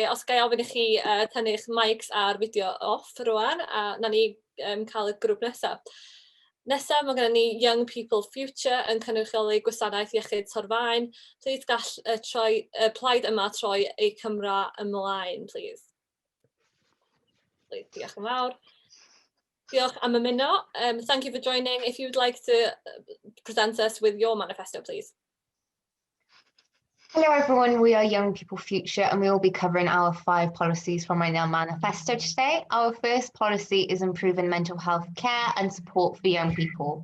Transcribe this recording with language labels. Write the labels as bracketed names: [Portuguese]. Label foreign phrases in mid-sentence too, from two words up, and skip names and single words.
[Welsh] Os ga i ofyn i chi tynnu'ch mics a'r fideo off rwan, a na ni cael y grŵp nesaf. Nesaf, mae gennym ni Young People Future yn cynrychioli gwasanaeth iechyd Torfaen. Plîs gall plaid yma troi eu Cymra ymlaen, please. Diolch yn fawr. Diolch am ymuno. [English] Thank you for joining. If you'd like to present us with your manifesto, please. Hello everyone, we are Young People Future and we will be covering our 5 policies from our manifesto today. Our first policy is improving mental health care and support for young people.